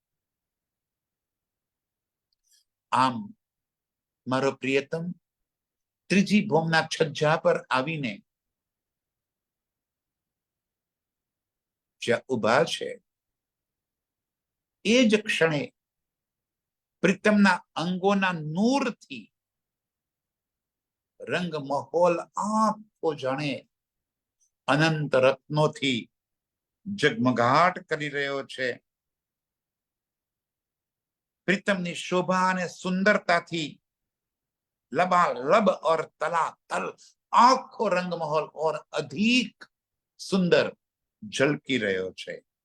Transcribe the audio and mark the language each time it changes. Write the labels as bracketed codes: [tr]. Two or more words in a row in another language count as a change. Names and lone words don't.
[gu] આમ મારો પ્રિયતમ ત્રીજી ભૂમના છજ્જા પર આવીને જ્યાં ઊભા છે એ જ ક્ષણે પ્રીતમના અંગોના નૂર થી રંગ માહોલ આખો જાણે અનંત રત્નો થી જગમગાટ કરી રહ્યો છે। પ્રીતમની શોભા ને સુંદરતા થી લબાલબ ઔર તલાતલ આખો રંગ મહલ ઔર અધિક સુંદર ઝળકી રહ્યો છે।